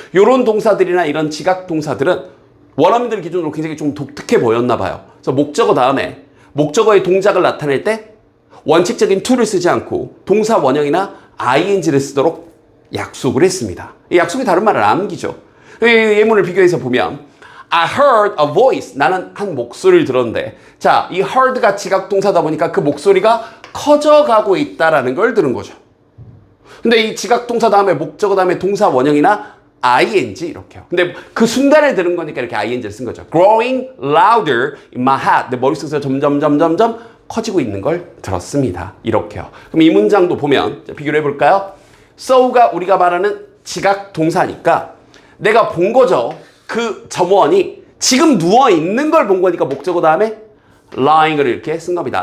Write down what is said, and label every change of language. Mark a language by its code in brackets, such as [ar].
[ko] 이런 동사들이나 이런 지각동사들은 원어민들 기준으로 굉장히 좀 독특해 보였나 봐요. 그래서 목적어 다음에 목적어의 동작을 나타낼 때 원칙적인 to를 쓰지 않고 동사 원형이나 ing를 쓰도록 약속을 했습니다. 이 약속이 다른 말을 암기죠. 예문을 비교해서 보면 [en] I heard a voice. [ko] 나는 한 목소리를 들었는데 자, 이 heard가 지각 동사다 보니까 그 목소리가 커져가고 있다라는 걸 들은 거죠. 근데 이 지각 동사 다음에 목적어 다음에 동사 원형이나 ing 이렇게요. 근데 그 순간을 들은 거니까 이렇게 ing를 쓴 거죠. [en] Growing louder in my head. [ko] 내 머릿속에서 점점 커지고 있는 걸 들었습니다. 이렇게요. 그럼 이 문장도 보면 비교를 해볼까요? so가 우리가 말하는 지각 동사니까 내가 본 거죠. 그 점원이 지금 누워 있는 걸 본 거니까 목적어 다음에 lying을 이렇게 쓴 겁니다.